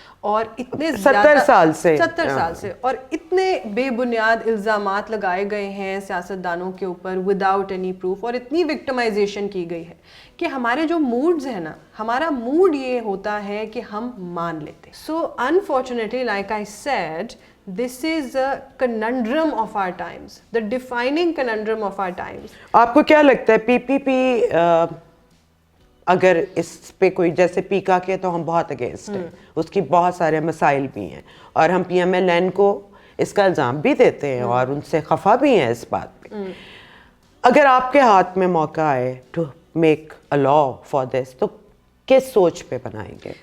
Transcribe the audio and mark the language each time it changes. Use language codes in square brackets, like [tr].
[ur] اور اتنے 70 سال سے اور اتنے بے بنیاد الزامات لگائے گئے ہیں سیاستدانوں کے اوپر [en] without any proof, [ur] اور اتنی وکٹمائزیشن کی گئی ہے کہ ہمارے جو موڈز ہیں نا, ہمارا موڈ یہ ہوتا ہے کہ ہم مان لیتے ہیں. سو [en] Unfortunately, like I said, this is a conundrum of our times, the defining conundrum of our times. [ur] آپ کو کیا لگتا ہے پی پی پی اگر اس پہ کوئی, جیسے پیکا کے تو ہم بہت اگینسٹ ہیں, اس کی بہت سارے مسائل بھی ہیں, اور ہم پی ایم ایل این کو اس کا الزام بھی دیتے ہیں اور ان سے خفا بھی ہیں اس بات پہ. اگر آپ کے ہاتھ میں موقع آئے [en] to make a law for this [ur] تو کس سوچ پہ بنائیں گے؟